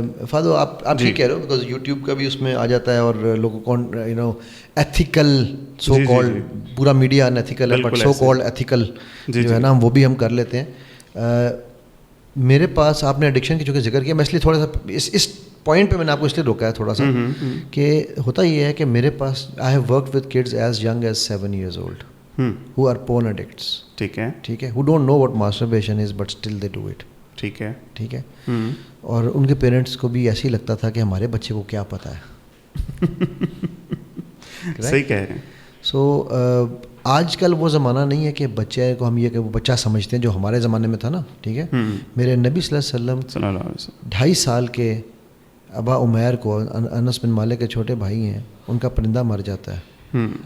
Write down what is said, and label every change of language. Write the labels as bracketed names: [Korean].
[Urdu] فادو آپ ٹھیک کہہ رہے ہو, بیکاز یوٹیوب کا بھی اس میں آ جاتا ہے, اور لوگوں کو you know ethical so called, پورا میڈیا ان ایتھیکل ہے, بٹ سو کالڈ ایتھیکل جو ہے نا وہ بھی ہم کر لیتے ہیں. میرے پاس آپ نے ایڈکشن کی چونکہ ذکر کیا, میں اس لیے تھوڑا سا اس پوائنٹ پہ میں نے آپ کو اس لیے روکا ہے تھوڑا سا, کہ ہوتا یہ ہے کہ میرے پاس [English] I have worked with kids as young as 7 years old who are porn addicts. [Urdu] ٹھیک ہے, [English] who don't know what masturbation is but still they do it. [Urdu] ٹھیک ہے. اور ان کے پیرنٹس کو بھی ایسے ہی لگتا تھا کہ ہمارے بچے کو کیا پتہ ہے. صحیح کہہ رہے ہیں. سو آج کل وہ زمانہ نہیں ہے کہ بچے کو ہم یہ کہ وہ بچہ سمجھتے ہیں جو ہمارے زمانے میں تھا نا. ٹھیک ہے, میرے نبی صلی اللہ علیہ وسلم 2.5 سال کے ابا عمیر کو, انس بن مالک کے چھوٹے بھائی ہیں, ان کا پرندہ مر جاتا ہے.